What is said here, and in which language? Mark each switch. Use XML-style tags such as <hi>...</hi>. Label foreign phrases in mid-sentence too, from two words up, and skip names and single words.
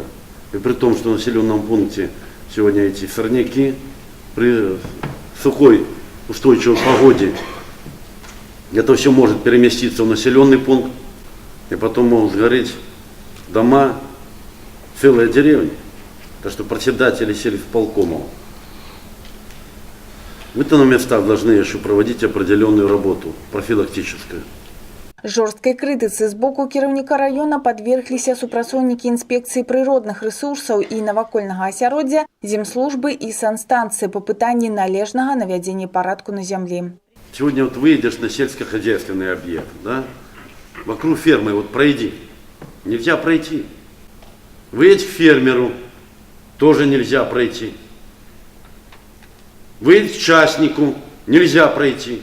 <ru>И при том, что в населенном пункте сегодня эти сорняки, при сухой устойчивой погоде, это все может переместиться в населенный пункт, и потом могут сгореть дома, целые деревни. Так что председатели сельисполкомов, вы-то на местах должны еще проводить определенную работу, профилактическую.</ru> <be>Жорсткай крытыцы з боку кіраўніка раёна падвергліся супрацоўнікі інспекцыі прыродных рэсурсаў і навакольнага асяроддзя, земслужбы і санстанцыі па пытанні належнага навядзення парадку на зямлі.</be> <ru>Сегодня вот выйдешь на сельскохозяйственный объект, да, вокруг фермы вот пройди, нельзя пройти. Выйдь к фермеру, тоже нельзя пройти. Выйдь к частнику, нельзя пройти.</ru>